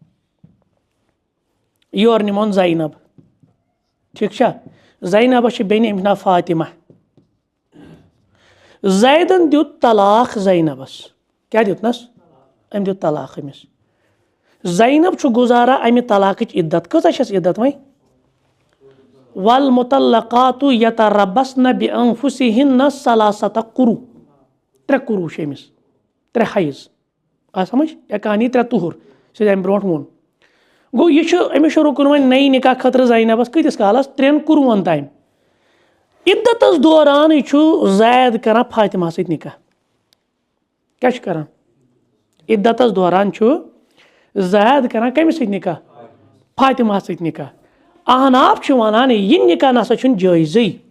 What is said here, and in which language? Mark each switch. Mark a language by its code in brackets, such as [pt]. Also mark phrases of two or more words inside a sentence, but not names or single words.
[ks] یورٕ نِمون زینب ٹھیٖک چھا زینبس چھِ بیٚنہِ أمِس ناو فاطمہ زیدن دیُت طلاق زینبس کیٛاہ دیُتنس أمۍ دیُت طلاق أمِس زینب چھُ گُزاران اَمہِ طلاقٕچ عدت کۭژاہ چھس عدت وۄنۍ [ar] والمطلقات یتربصن بانفسہن ثلاثة قروٗ [ks] 3 قروٗ چھِ أمِس 3 حیض آ سمجھ یا کہانی 3 تُہُر سُہ اَمہِ برونٛٹھ ووٚن گوٚو یہِ چھُ أمِس چھُ رُکُن وۄنۍ نٔے نِکاح خٲطرٕ زینبس کۭتِس کالس 3 قروٗہن تام عدتس دوران چھُ زید کران فاطمہ سۭتۍ نِکاح کیٛاہ چھُ کران عدتس دوران چھُ زید کران کٔمِس سۭتۍ نِکاح فاطمہ سۭتۍ نِکاح احناف چھِ وَنان یہِ نِکاح نسا چھُنہٕ جٲیزٕے